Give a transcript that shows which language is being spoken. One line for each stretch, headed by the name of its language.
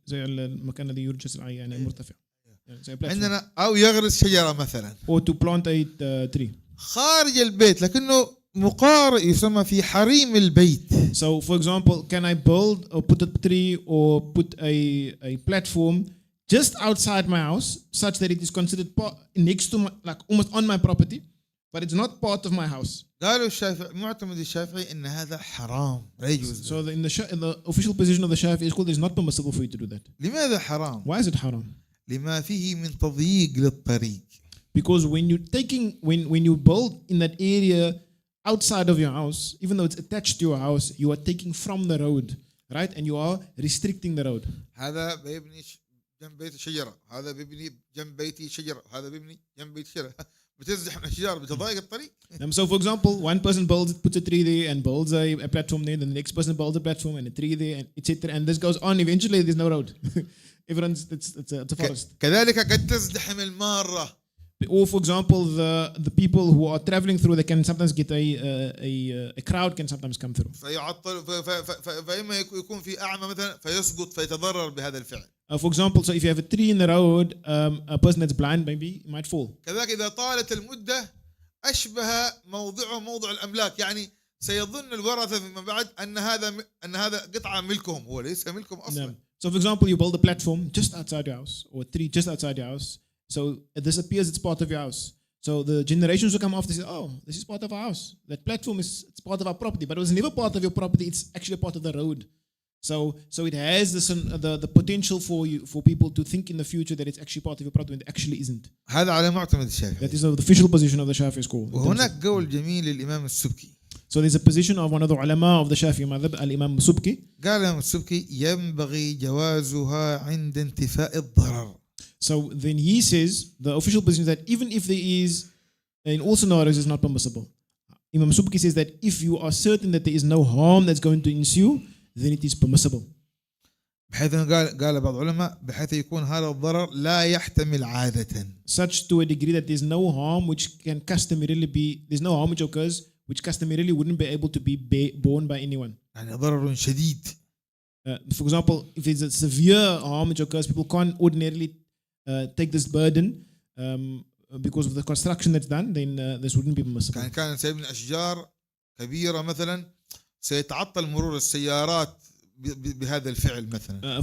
Arabic: زي المكان الذي يرجى زراعي يعني مرتفع. عندنا أو يغرس شجرة مثلا.
English: Or to plant a tree.
Arabic: خارج البيت لكنه مقارب يسمى في حريم البيت.
English: So for example, can I build or put a tree or put a platform just outside my house such that it is considered next to my, like almost on my property, but it's not part of my house?
Arabic: قالوا الشافعي معتمد الشافعي إن هذا حرام لا يجوز.
English: So in the official position of the Shafi'i school, it's not permissible for you to do that.
Arabic: لماذا حرام؟
English: Why is it haram?
Arabic: لما فيه من تضييق للطريق.
English: Because when you build in that area outside of your house, even though it's attached to your house, you are taking from the road, right? And you are restricting the road.
Arabic: هذا بيبني جنب بيت شجرة، هذا بيبني جنب بيتي شجرة، هذا بيبني جنب بيت شجرة. بتزحم الشجرة بتضايق الطريق.
English: So for example, one person puts a tree there and builds a platform there, then the next person builds a platform and a tree there, and etc. And this goes on. Eventually, there's no road. Everyone's it's a forest.
Arabic: كذلك قد تزدحم المارة.
English: Or for example, the people who are traveling through, they can sometimes get a crowd can sometimes come through.
Arabic: فيعطل فإما يكون في أعمى مثلا فيسقط فيتضرر بهذا الفعل.
English: For example, so if you have a tree in the road, a person that's blind maybe might fall.
Arabic: كذلك إذا طالت المدة أشبه موضعه موضع الأملاك، يعني سيظن الورثة فيما بعد أن هذا قطعة ملكهم، هو ليس ملكهم أصلا.
English: So for example, you build a platform just outside your house or a tree just outside your house. So this appears it's part of your house. So the generations who come after say, oh, this is part of our house. That platform it's part of our property, but it was never part of your property. It's actually part of the road. So it has the potential for people to think in the future that it's actually part of your property when it actually isn't.
Arabic: هذا على معتمد الشافعي.
English: That is the official position of the Shafi'i school.
Arabic: وهناك قول جميل للإمام السبكي.
English: So there's a position of one of the ulama of the Shafi'i madhab, al-Imam Subki.
Arabic: قال الإمام السبكي ينبغي جوازها عند انتفاء الضرر.
English: So then he says the official position is that even if there is, in all scenarios, it's not permissible. Imam Subki says that if you are certain that there is no harm that's going to ensue, then it is permissible.
Arabic: بحيث قال بعض العلماء بحيث يكون هذا الضرر لا يحتمل عادة.
English: Such to a degree that there's no harm which can customarily be, there's no harm which occurs which customarily wouldn't be able to be borne by anyone.
Arabic: يعني ضرر شديد.
English: For example, if there's a severe harm which occurs, people can't ordinarily take this burden because of the construction that's done, then this wouldn't be permissible.
Arabic: كان سيبني أشجار كبيرة مثلا سيتعطل مرور السيارات بهذا الفعل مثلا.